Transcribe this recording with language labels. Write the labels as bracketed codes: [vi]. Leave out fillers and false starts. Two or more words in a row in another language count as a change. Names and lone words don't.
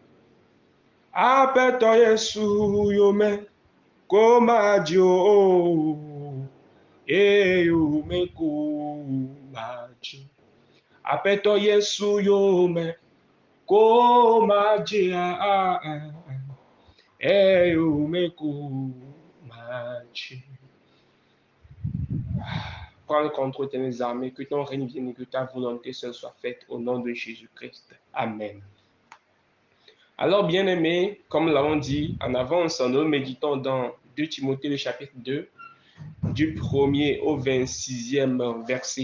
[ee] apeto Yesu yo me ko maje, oh, eyo me ku maje, apeto Yesu yo me ko maje, eyo me ku maje. [fr] Prends le contrôle de tes armées, que ton règne vienne et que ta volonté seule soit faite au nom de Jésus-Christ. Amen. Alors, bien-aimés, comme nous l'avons dit en avance, nous méditons dans 2 Timothée, le chapitre 2, du 1er au 26e verset.